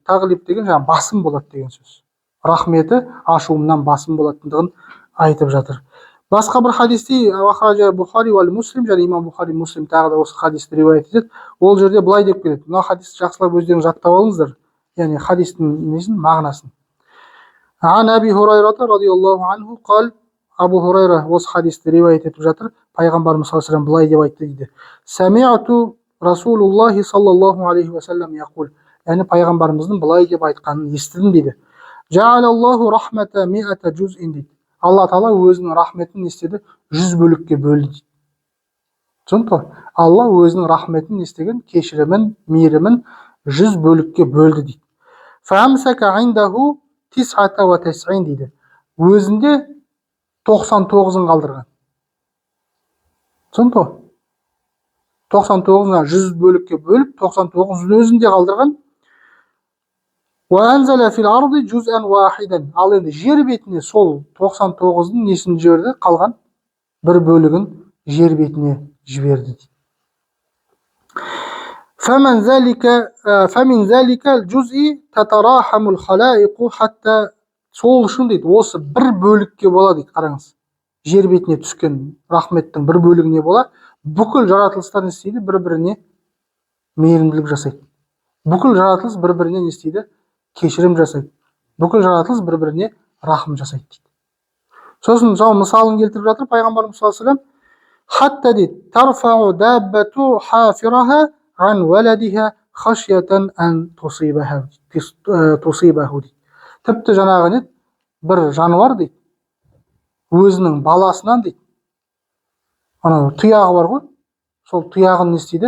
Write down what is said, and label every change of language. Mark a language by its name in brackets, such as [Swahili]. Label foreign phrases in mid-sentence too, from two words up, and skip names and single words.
[Kazakh] Тағлиб деген жаңа басым болады деген сөз. Рахметі ашуымнан басым болатындығын айтып жатыр. Басқа бір хадисте [Arabic] أخرجه البخاري و مسلم, [Kazakh] және имам Бухари Муслим тағы да осы хадисті риуаят етеді. Ол жерде былай деп келеді. Мына хадисті жақсылап өздеріңіз жаттап алыңыздар. Яғни хадистің несін, мағынасын. [Arabic] عن أبي هريرة رضي الله عنه قال, [Kazakh] Абу Хурайра осы хадисті риуаят етіп жатыр. Пайғамбарымыз [Arabic] صلى الله عليه [Kazakh] былай деп айтты дейді. [Arabic] سمعت رسول الله صلى الله عليه وسلم يقول. [Kazakh] Яғни пайғамбарымыздың былай деп айтқанын естідім дейді. [Arabic] جعل الله الرحمة مائة جزء [Kazakh] дейді. Алла тағала өзінің рахметін істеді, 100 бөлікке бөлді дейді. Сондықтан Алла өзінің рахметін істеген, кешірімін, мейірімін 100 бөлікке бөлді дейді. [Arabic] فأمسك عنده تسعة وتسعين дейді. [Kazakh] Өзінде 99-ын қалдырған. Сондықтан 99-ына 100 бөлікке бөліп, 99-ын өзінде қалдырған. [Arabic] وأنزل في الأرض جزءا واحدا. [Kazakh] Ал енді жер бетіне сол 99-ын несін жіберді? Қалған бір бөлігін жер бетіне жіберді. [Arabic] فمن ذلك الجزء تتراحم الخلائق حتى [Kazakh] сол үшін дейді, осы бір бөлікке бола дейді, қараңыз. Жер бетіне түскен рахметтің бір бөлігіне бола, бүкіл жаратылыстар не істейді? Бір-біріне мейірімділік жасайды. Бүкіл жаратылыс бір-біріне не істейді? Кешірім жасайды. Бүкіл жаратылыс бір-біріне рахым жасайды дейді. Сосын жау мысалын келтіріп жатыр пайғамбарымыз [Arabic] صلى الله عليه وسلم. Хатта дейді, ترفع الدابة حافرها عن ولدها خشية أن تصيبه дейді. [Kazakh] Тіпті жаңағы не? Бір жануар дейді, өзінің баласынан дейді, анау тұяғы бар ғой, сол тұяғын не істейді?